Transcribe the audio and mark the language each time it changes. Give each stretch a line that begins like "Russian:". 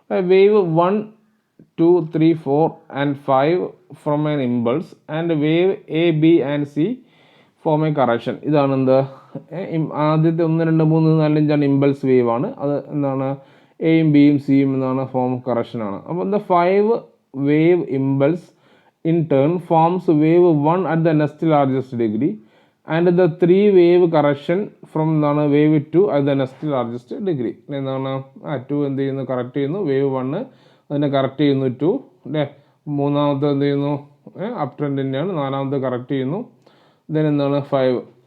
English: Wave 1, 2, 3, 4 and 5 from an impulse and wave A, B and C form a correction.
Malayalam: ഇതാണ് എന്താ ആദ്യത്തെ 1, 2, 3, 4, 5 impulse wave ആണ്. അത് എന്താണ് എയും ബിയും സിയും എന്താണ് ഫോം കറക്ഷനാണ്. അപ്പോൾ എന്താ
English: 5 wave impulse in turn forms wave 1 at the next largest degree and the 3 wave correction from wave 2 at the next largest degree.
Malayalam: എന്താണ് 2 എന്ത് ചെയ്യുന്നു, കറക്റ്റ് ചെയ്യുന്നു, വേവ് 1 അതിനെ കറക്റ്റ് ചെയ്യുന്നു 2 അല്ലേ, മൂന്നാമത്തെ എന്ത് ചെയ്യുന്നു, അപ് ട്രെൻഡിൻ്റെയാണ്, നാലാമത്തെ കറക്റ്റ് ചെയ്യുന്നു, ദെൻ എന്താണ് 5.